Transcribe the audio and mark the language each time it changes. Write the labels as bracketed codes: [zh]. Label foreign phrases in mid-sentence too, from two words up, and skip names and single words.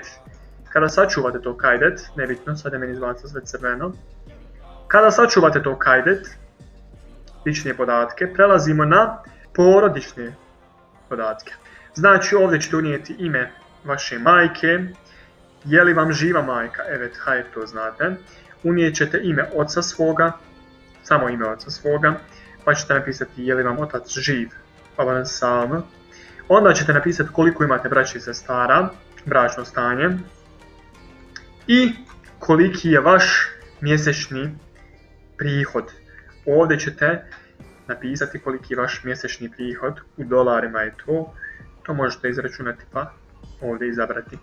[bs] Kada sačuvate to kaydet, nebitno, sad je meni izbaca sve crveno. Kada sačuvate to kaydet, lične podatke, prelazimo na porodične podatke. Znači ovdje ćete unijeti ime vaše majke, je li vam živa majka, [tr] evet, hayır, [bs] to znate. Unijet ćete ime oca svoga, samo ime oca svoga, pa ćete napisati je li vam otac živ, [tr] babanız sağ mı. [bs] Onda ćete napisati koliko imate braće i sestara, bračno stanje i koliki je vaš mjesečni prihod. Ovdje ćete napisati koliki je vaš mjesečni prihod, u dolarima je to, to možete izračunati pa ovdje izabrati.